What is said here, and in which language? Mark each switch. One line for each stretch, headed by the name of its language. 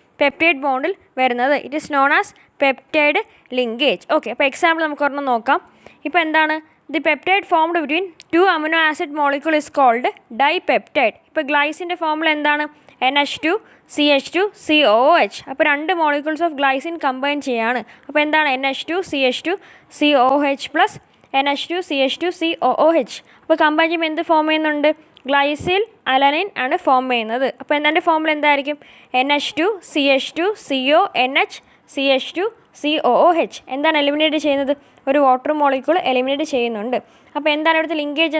Malayalam: Peptide ബോണ്ടിൽ വരുന്നത്.
English: It is known as peptide linkage.
Malayalam: Okay, അപ്പോൾ example നമുക്ക് ഒരെണ്ണം നോക്കാം. ഇപ്പോൾ എന്താണ്?
English: The peptide formed between 2 amino acid molecule is called dipeptide.
Malayalam: ഇപ്പോൾ ഗ്ലൈസിൻ്റെ ഫോമുല എന്താണ്? NH2 CH2 COOH. അപ്പോൾ 2 മോളിക്യൂൾസ് ഓഫ് ഗ്ലൈസിൻ കമ്പൈൻ ചെയ്യാണ്. അപ്പോൾ എന്താണ്?
English: NH2 CH2 COOH plus NH2 CH2 COOH.
Malayalam: അപ്പോൾ കമ്പൈൻ ചെയ്യുമ്പോൾ എന്ത് ഫോം ചെയ്യുന്നുണ്ട്? ഗ്ലൈസിൽ അലനിൻ ആണ് ഫോം ചെയ്യുന്നത്. അപ്പോൾ എന്താണ് ഫോമുല എന്തായിരിക്കും? NH2 CH2 CONH CH2 COOH. എന്താണ് എലിമിനേറ്റ് ചെയ്യുന്നത്? ഒരു വാട്ടർ മോളിക്യൂൾ എലിമിനേറ്റ് ചെയ്യുന്നുണ്ട്. അപ്പോൾ എന്താണ് ഇവിടുത്തെ ലിങ്കേജ്?